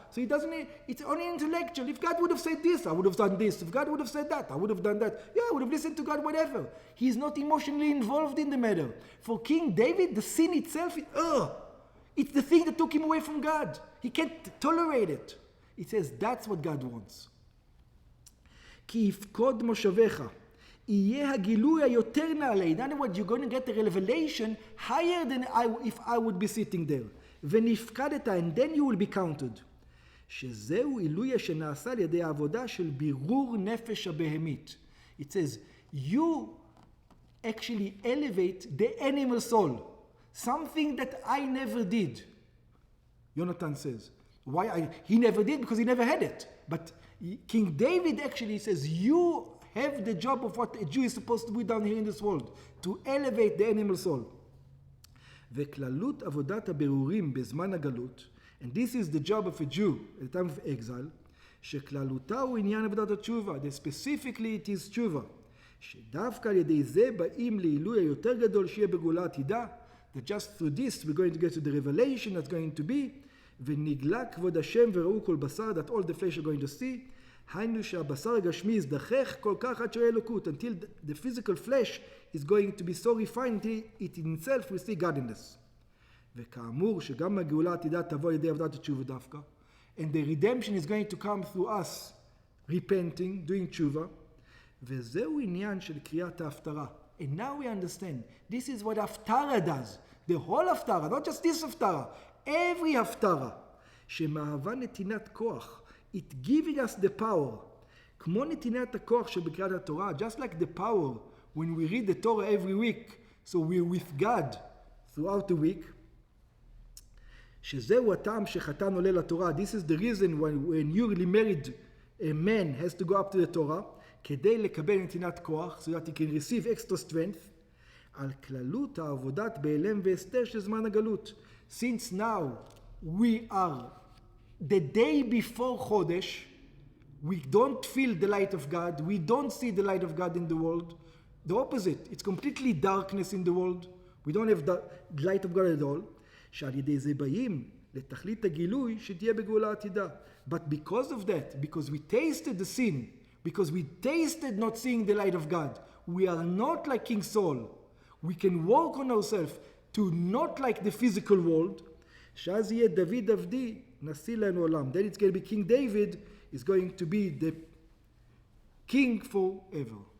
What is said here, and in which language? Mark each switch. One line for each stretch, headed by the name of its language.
English: So it's only intellectual. If God would have said this, I would have done this. If God would have said that, I would have done that. Yeah, I would have listened to God, whatever. He's not emotionally involved in the matter. For King David, the sin itself, it's the thing that took him away from God. He can't tolerate it. It says that's what God wants.
Hebrew: כי יפקוד מושבך, יהיה הגילוי היותר נעלה.
English: In other words, you're going to get a revelation higher than if I would be sitting there.
Hebrew: ונפקדת,
English: and then you will be counted.
Hebrew: שזהו עילוי שנעשה על ידי העבודה של בירור נפש הבהמית.
English: It says, you actually elevate the animal soul. Something that I never did. Yonatan says. He never did? Because he never had it. But King David actually says, you have the job of what a Jew is supposed to do down here in this world, to elevate the animal soul.
Hebrew: וכללות עבודת הבירורים בזמן הגלות,
English: and this is the job of a Jew at the time of exile,
Hebrew: שכללותה הוא עניין עבודת התשובה,
English: that specifically it is תשובה,
Hebrew: שדווקא על ידי זה באים לעילוי היותר גדול שיהיה בגאולה עתידה,
English: that just through this we're going to get to the revelation that's going to be,
Hebrew: ונגלה כבוד השם וראו כל בשר,
English: that all the flesh are going to see,
Hebrew: היינו שהבשר הגשמי יזדחך כל כך עד שיהיה אלוקות,
English: until the physical flesh is going to be so refined until it in itself will see godliness.
Hebrew: וכאמור שגם הגאולה העתידה תבוא על ידי עבודת התשובה דווקא,
English: and the redemption is going to come through us repenting, doing תשובה,
Hebrew: וזהו עניין של קריאת ההפטרה.
English: And now we understand, this is what Haftarah does. The whole Haftarah, not just this Haftarah, every Haftarah,
Hebrew: שמהווה נתינת כוח,
English: it giving us the power,
Hebrew: כמו נתינת הכוח שבקריאת התורה,
English: just like the power when we read the Torah every week, so we're with God throughout the week,
Hebrew: שזהו הטעם שחתן עולה לתורה,
English: this is the reason when you really married, a man has to go up to the Torah,
Hebrew: כדי לקבל נתינת כוח,
English: so that he can receive extra strength,
Hebrew: על כללות העבודת בהלם והסתר של זמן הגלות.
English: Since now we are the day before Chodesh, we don't feel the light of God, we don't see the light of God in the world. The opposite, it's completely darkness in the world. We don't have the light of God at all.
Hebrew: שעל ידי זה באים לתכלית הגילוי שתהיה בגאולה עתידה.
English: But because of that, because we tasted the sin, because we tasted not seeing the light of God, we are not like King Saul. We can work on ourselves to not like the physical world.
Hebrew: שאז יהיה דוד עבדי נשיא לנו עולם.
English: Then it's going to be King David is going to be the king forever.